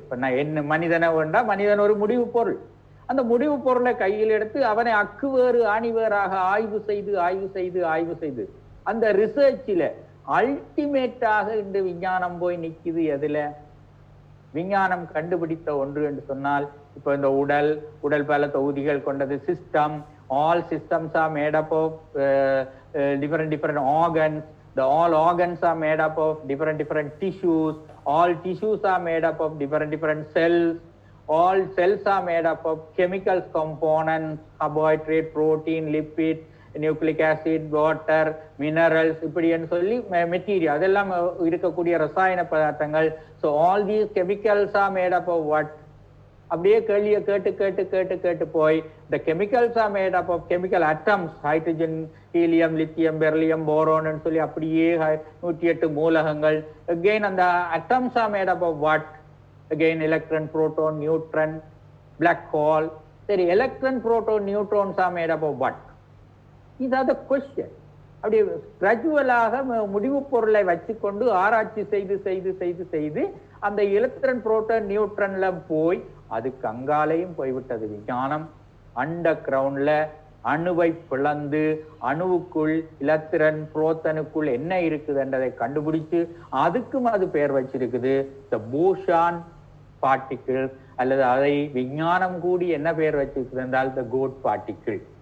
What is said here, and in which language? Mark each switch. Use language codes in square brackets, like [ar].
[ta] இப்ப நான் என்ன மனிதனை வேண்டா, மனிதன் ஒரு முடிவு பொருள். அந்த முடிவு பொருளை கையில் எடுத்து அவனை அக்குவேறு ஆணிவேறாக ஆய்வு செய்து அந்த ரிசர்ச்சில அல்டிமேட்டாக இன்று விஞ்ஞானம் போய் நிக்குது. எதுல? விஞ்ஞானம் கண்டுபிடித்த ஒன்று என்று சொன்னால், இப்ப இந்த உடல் பல தொகுதிகள் கொண்டது system. [en] All systems are made up of different organs. All organs are made up of different tissues. All tissues are made up of different cells. All cells are made up of chemical components, carbohydrate, protein, lipid, [ta] nucleic acid, water, minerals இப்படின்னு சொல்லி material அதெல்லாம் இருக்கக்கூடிய ரசாயன பதார்த்தங்கள். [en] So all these chemicals are made up of what? [ta] அப்படியே கேள்வியை கேட்டு கேட்டு கேட்டு கேட்டு போய் [en] the chemicals are made up of chemical atoms, hydrogen, helium, lithium, beryllium, boron [ta] ன்னு சொல்லி அப்படியே 108 மூலகங்கள். [en] again [ta] அந்த [en] atoms are made up of what? again electron, proton, neutron, black hole. [ta] சரி, [en] electron, proton, neutrons are made up of what? These are the questions. [ta] அப்படி கிராஜுவலாக முடிவு பொருளை வச்சுக்கொண்டு ஆராய்ச்சி செய்து செய்து செய்து செய்து அந்த எலக்ட்ரான், புரோட்டான், நியூட்ரன்ல போய் அதுக்கு அங்காலையும் போய்விட்டது விஞ்ஞானம். அண்டர் கிரவுண்ட்ல அணுவை பிளந்து அணுவுக்குள் எலக்ட்ரான், புரோட்டானுக்குள் என்ன இருக்குது என்றதை கண்டுபிடிச்சு அதுக்கும் அது பெயர் வச்சிருக்குது த போசான் பார்ட்டிகிள், அல்லது அதை விஞ்ஞானம் கூடி என்ன பெயர் வச்சிருக்குது என்றால் த கோட் பார்ட்டிகிள்.